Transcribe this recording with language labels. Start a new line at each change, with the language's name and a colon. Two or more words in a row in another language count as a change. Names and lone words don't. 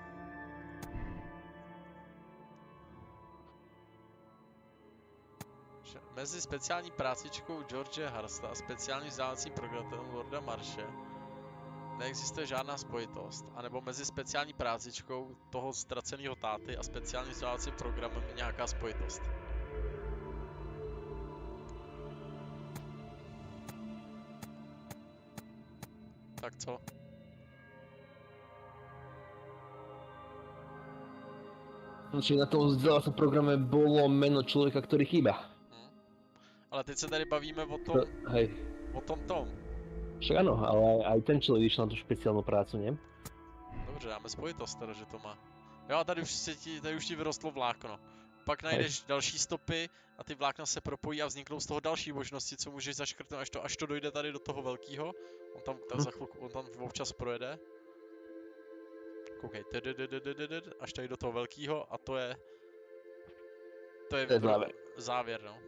Czech: Mezi speciální prácičkou George Harsta a speciálním vzdělávacím programem Lorda Marshe neexistuje žádná spojitost, anebo mezi speciální prácičkou toho ztraceného táty a speciálním vzdělávacím programem je nějaká spojitost. Tak co?
Slovak: Čiže na tom vzdelávacím programe bolo meno človeka, ktorý chýba.
Czech: Ale teď se tady bavíme o tom...
Slovak: Hej. O tom. Však áno, ale aj ten človek išiel na tú špeciálnu prácu, nie?
Czech: Dobře, dáme spojitost teda, že to má. Jo, a tady už ti vyrostlo vlákno. pak najdeš další stopy a ty vlákna se propojí a vzniknou z toho další možnosti, co můžeš zaškrtnout, až to dojde tady do toho velkého. On tam za chvilku, on tam občas projede. Koukej, až tady do toho velkého a to je závěr, no.